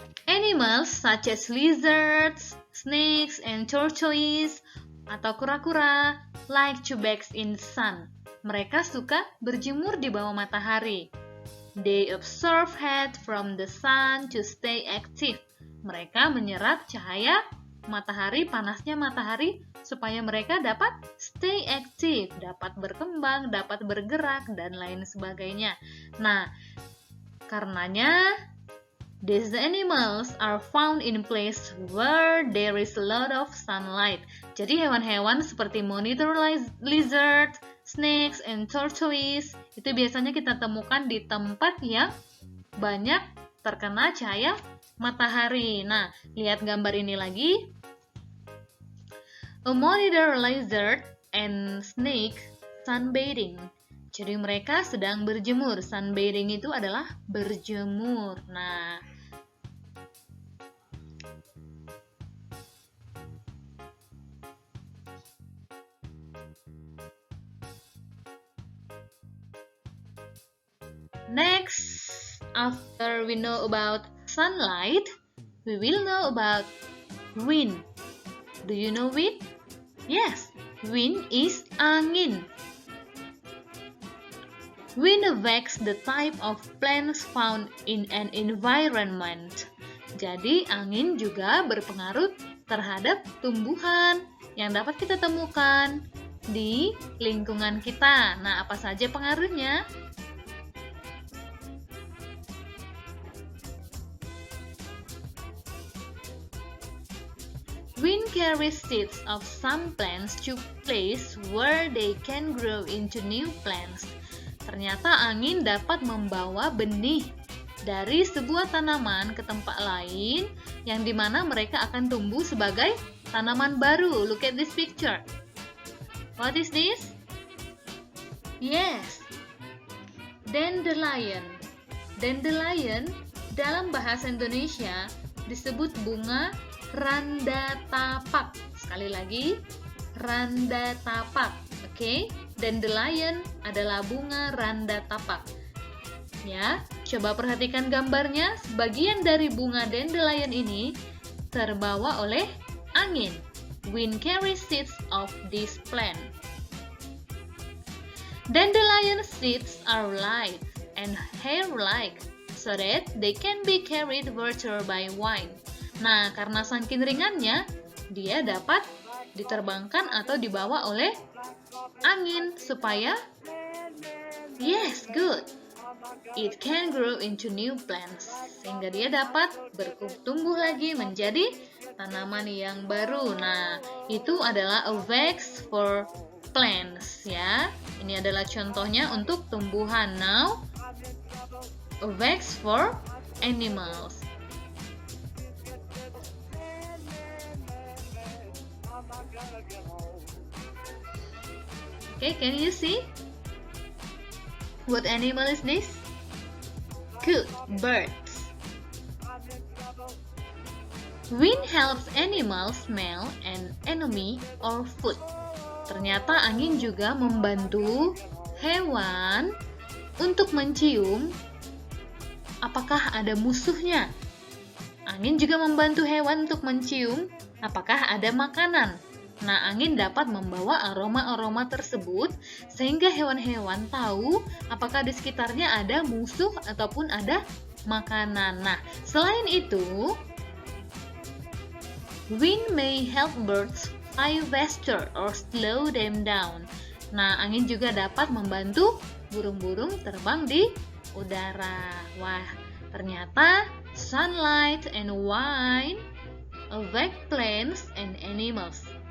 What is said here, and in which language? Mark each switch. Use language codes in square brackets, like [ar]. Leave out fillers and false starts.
[en] Animals such as lizards, snakes, and tortoises [id] atau kura-kura [en] like to bask in the sun. [id] Mereka suka berjemur di bawah matahari. [en] They absorb heat from the sun to stay active. [id] Mereka menyerap cahaya matahari, panasnya matahari, supaya mereka dapat [en] stay active, [id] dapat berkembang, dapat bergerak, dan lain sebagainya. Nah, karenanya [en] these animals are found in place where there is a lot of sunlight. [id] Jadi hewan-hewan seperti [en] monitor lizard, snakes, and tortoises [id] itu biasanya kita temukan di tempat yang banyak terkena cahaya matahari. Nah, lihat gambar ini lagi. [en] A monitor lizard and snake sunbathing. [id] Jadi mereka sedang berjemur. Sunbathing itu adalah berjemur. [en] Nah, next, after we know about sunlight, we will know about wind. Do you know wind? Yes, wind is angin. Wind affects the type of plants found in an environment. [id] Jadi, angin juga berpengaruh terhadap tumbuhan yang dapat kita temukan di lingkungan kita. Nah, apa saja pengaruhnya? [en] Wind carries seeds of some plants to place where they can grow into new plants. [id] Ternyata angin dapat membawa benih dari sebuah tanaman ke tempat lain yang dimana mereka akan tumbuh sebagai tanaman baru. [en] Look at this picture. What is this? Yes, dandelion. [id] Dandelion dalam bahasa Indonesia disebut bunga randa tapak. Sekali lagi, randa tapak. Oke, dandelion adalah bunga randa tapak. Ya, coba perhatikan gambarnya. Sebagian dari bunga dandelion ini terbawa oleh angin. [en] Wind carries seeds of this plant. Dandelion seeds are light and hair-like, so that they can be carried vertical by wind. [id] Nah, karena saking ringannya, dia dapat diterbangkan atau dibawa oleh angin supaya, yes, good. [en] It can grow into new plants, [id] sehingga dia dapat bertumbuh lagi menjadi tanaman yang baru. Nah, itu adalah [en] a wax for plants, [id] ya. Ini adalah contohnya untuk tumbuhan. [en] Now, a wax for animals. Okay, can you see? What animal is this? Good, birds. Wind helps animals smell an enemy or food. [id] Ternyata angin juga membantu hewan untuk mencium apakah ada musuhnya. Angin juga membantu hewan untuk mencium apakah ada makanan. Nah, angin dapat membawa aroma-aroma tersebut sehingga hewan-hewan tahu apakah di sekitarnya ada musuh ataupun ada makanan. Nah, selain itu, [en] wind may help birds fly faster or slow them down. [id] Nah, angin juga dapat membantu burung-burung terbang di udara. Wah, ternyata [en] sunlight and wind affect plants and animals.